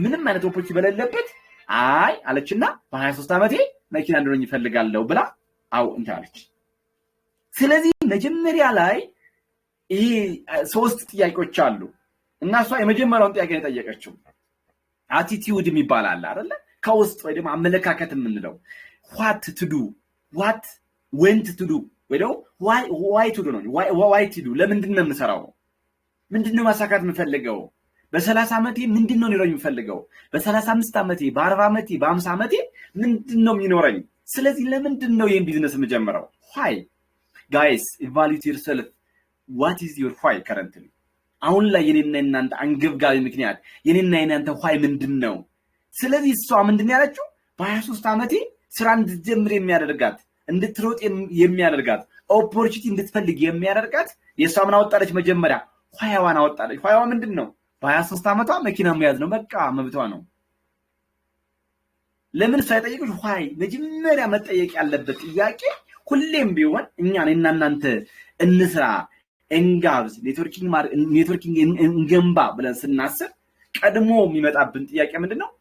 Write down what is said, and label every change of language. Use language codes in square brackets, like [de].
[am] ምንም አይነት ኦፖርቹኒቲ በሌለበት አይ አለችና በ23 ዓመቴ መኪና እንድኖኝ ይፈልጋለሁ ብላ አው እንታለች። ስለዚህ መጀመሪያ ላይ ይሄ 3 ጥያቄዎች አሉ እና እሷ የመጀመሪያውን ጥያቄ ነው የጠየቀችው። አቲቲዩድ የሚባል አለ አይደለ? ከውስጥ ወይ ደግሞ አመለካከት የምንለው [en] what to do, what when to do [am] ወይ ደግሞ [en] why to do [am] ነው። why to do ለምንድን ነው የምሰራው? ምንድነው ማሳካት የምፈልገው? በ30 ዓመቴ ምንድነው ሊኖረኝ የምፈልገው? በ35 ዓመቴ፣ በ40 ዓመቴ፣ በ50 ዓመቴ ምንድነው የሚኖረኝ? ስለዚህ ለምንድን ነው ይሄን ቢዝነስ የምጀምረው? [en] why guys evaluate yourself. what is your why currently? [am] አሁን ላይ የኔና እናንተ አንገብጋቢ ምክንያት የኔና እናንተ why ምንድነው? ስለዚህ እሷ ምንድነው ያለችው? በ23 ዓመቴ ስራ እንድትጀምር የሚያደርጋት እንድትሮጥ የሚያደርጋት ኦፖርቹኒቲ እንድትፈልግ የሚያደርጋት የሷ ምን አወጣለች? መጀመሪያ ኋያዋን አወጣለች። ኋያዋ ምንድነው? በ23 ዓመቷ መኪና መያዝ ነው፣ በቃ መብቷ ነው። ለምን ሳይጠይቁሽ ኋይ መጀመሪያ መጠየቅ ያለበት ጥያቄ ሁሌም ቢሆን እኛ ነን እናንተ እንስራ፣ እንጋብዝ፣ ኔትወርኪንግ እንገንባ ብለን ስናስብ ቀድሞ የሚመጣብን ጥያቄ ምንድነው?